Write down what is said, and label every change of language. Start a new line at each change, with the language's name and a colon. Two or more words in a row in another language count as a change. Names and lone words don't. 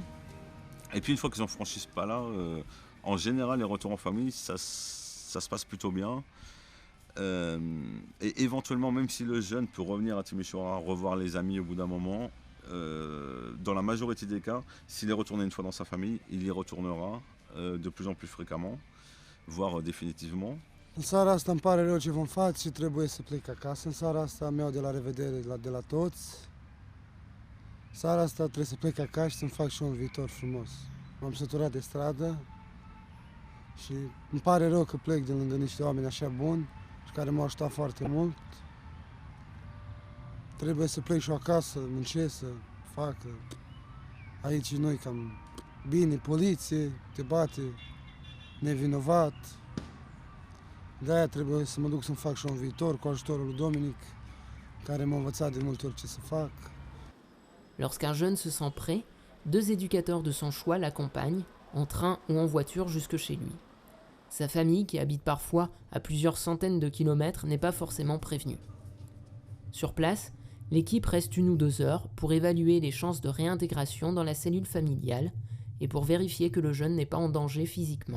French: Et puis, une fois qu'ils n'en franchissent pas là, en général, les retours en famille, ça se passe plutôt bien. Et éventuellement, même si le jeune peut revenir à Timișoara, revoir les amis au bout d'un moment, dans la majorité des cas, s'il est retourné une fois dans sa famille, il y retournera de plus en plus fréquemment, voire définitivement.
Romanian: În seara asta îmi pare rău ce vom face și trebuie să plec acasă. În seara asta mi-au de la revedere de la toți. Seara asta trebuie să plec acasă și să-mi fac și un viitor frumos. M-am săturat de stradă și îmi pare rău că plec de lângă niște oameni așa buni și care m-au ajutat foarte mult. Trebuie să plec și eu acasă, muncesc, să fac. Aici noi cam bine, poliție, te bate, nevinovat. De-aia trebuie să mă duc să-mi fac și un viitor cu ajutorul lui Dominic, care m-a învățat de multe ori ce să fac.
French: Lorsqu'un jeune se sent prêt, 2 éducateurs de son choix l'accompagnent, en train ou en voiture jusque chez lui. Sa famille, qui habite parfois à plusieurs centaines de kilomètres, n'est pas forcément prévenue. Sur place, l'équipe reste 1 ou 2 heures pour évaluer les chances de réintégration dans la cellule familiale et pour vérifier que le jeune n'est pas en danger physiquement.